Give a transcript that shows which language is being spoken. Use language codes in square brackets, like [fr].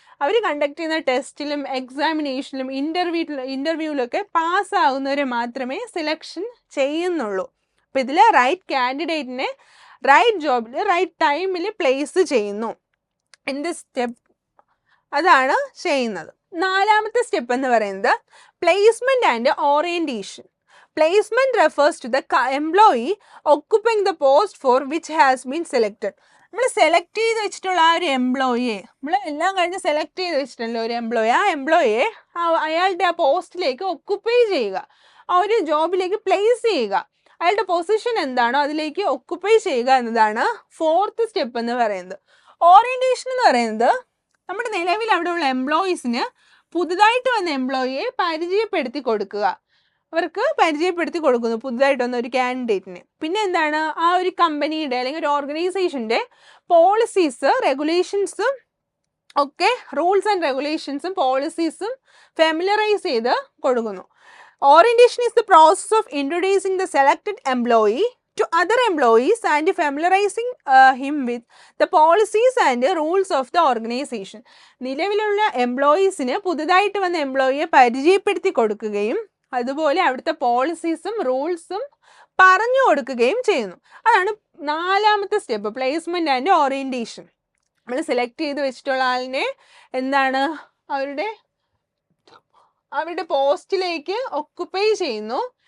[ml] അവർ conduct ചെയ്യുന്ന ടെസ്റ്റിലും എക്സാമിനേഷനിലും ഇൻ്റർവ്യൂവിലൊക്കെ പാസ്സാകുന്നവരെ മാത്രമേ selection ചെയ്യുന്നുള്ളൂ. അപ്പോൾ ഇതിൽ റൈറ്റ് കാൻഡിഡേറ്റിനെ റൈറ്റ് ജോബിൽ റൈറ്റ് ടൈമിൽ പ്ലേസ് ചെയ്യുന്നു. എൻ്റെ സ്റ്റെപ്പ് അതാണ് ചെയ്യുന്നത്. 4ാമത്തെ സ്റ്റെപ്പ് എന്ന് പറയുന്നത് placement and orientation. [en] Placement refers to the employee occupying the post for which has been selected. [ml] നമ്മൾ സെലക്ട് ചെയ്ത് വെച്ചിട്ടുള്ള ആ ഒരു എംപ്ലോയിയെ, നമ്മൾ എല്ലാം കഴിഞ്ഞ് സെലക്ട് ചെയ്ത് വെച്ചിട്ടുള്ള ഒരു എംപ്ലോയി, ആ എംപ്ലോയിയെ അയാളുടെ ആ പോസ്റ്റിലേക്ക് ഒക്കുപ്പൈ ചെയ്യുക, ആ ഒരു ജോബിലേക്ക് പ്ലേസ് ചെയ്യുക. അയാളുടെ പൊസിഷൻ എന്താണോ അതിലേക്ക് ഒക്കുപ്പൈ ചെയ്യുക എന്നതാണ് 4th സ്റ്റെപ്പ് എന്ന് പറയുന്നത്. ഓറിയൻറ്റേഷൻ എന്ന് പറയുന്നത് നമ്മുടെ നിലവിൽ അവിടെയുള്ള എംപ്ലോയീസിന് പുതുതായിട്ട് വന്ന എംപ്ലോയിയെ പരിചയപ്പെടുത്തി കൊടുക്കുക. അവർക്ക് പരിചയപ്പെടുത്തി കൊടുക്കുന്നു പുതുതായിട്ട് വന്ന ഒരു കാൻഡിഡേറ്റിനെ. പിന്നെ എന്താണ് ആ ഒരു കമ്പനിയുടെ അല്ലെങ്കിൽ ഒരു ഓർഗനൈസേഷൻ്റെ പോളിസീസ് റെഗുലേഷൻസും ഒക്കെ റൂൾസ് ആൻഡ് റെഗുലേഷൻസും പോളിസീസും ഫെമിലറൈസ് ചെയ്ത് കൊടുക്കുന്നു. [en] Orientation is the process of introducing the selected employee to other employees and familiarizing him with the policies and rules of the organization. [ml] നിലവിലുള്ള എംപ്ലോയീസിന് പുതുതായിട്ട് വന്ന എംപ്ലോയിയെ പരിചയപ്പെടുത്തി കൊടുക്കുകയും അതുപോലെ അവിടുത്തെ പോളിസീസും റൂൾസും പറഞ്ഞു കൊടുക്കുകയും ചെയ്യുന്നു. അതാണ് 4ാമത്തെ സ്റ്റെപ്പ്, പ്ലേസ്മെൻറ്റ് ആൻഡ് ഓറിയൻറ്റേഷൻ. നമ്മൾ സെലക്ട് ചെയ്ത് വെച്ചിട്ടുള്ള ആളിനെ എന്താണ് അവരുടെ പോസ്റ്റിലേക്ക് ഒക്കുപ്പൈ ചെയ്യുന്നു.